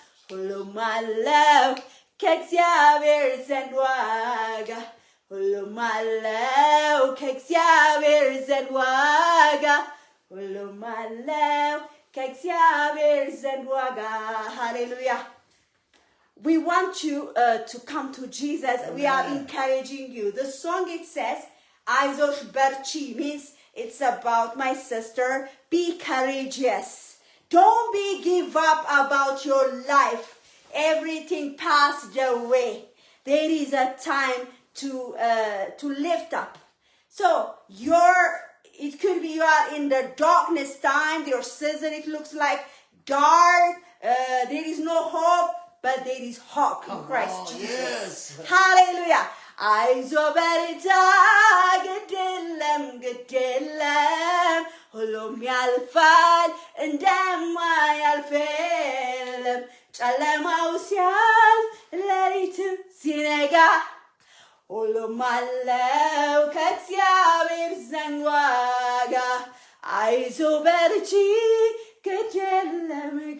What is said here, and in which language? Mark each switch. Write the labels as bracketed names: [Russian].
[Amharic] ሁሉም አለው ከእግዚአብሔር ዘንድ ዋጋ ሁሉም አለው ከእግዚአብሔር ዘንድ ዋጋ ሁሉም አለው ከእግዚአብሔር ዘንድ ዋጋ ሃሌሉያ [English] We want you to come to Jesus. Amen. We are encouraging you. The song it says, Aizosh Berchi, means it's about my sister. Be courageous. Don't give up about your life. Everything passed away. There is a time to lift up. So it could be you are in the darkness time, your season, it looks like dark. There is no hope. But there is hope in Christ Jesus. Yes. Hallelujah. [Amharic] Aizo berita ግድ የለም ሁሉም ያልፋል እንደማያልፍ የለም ጨለማው ሲያልፍ ሌሊቱ ሲነጋ ሁሉም አለው ከእግዚአብሔር ዘንድ ዋጋ አይዞ በርቺ ግድ የለም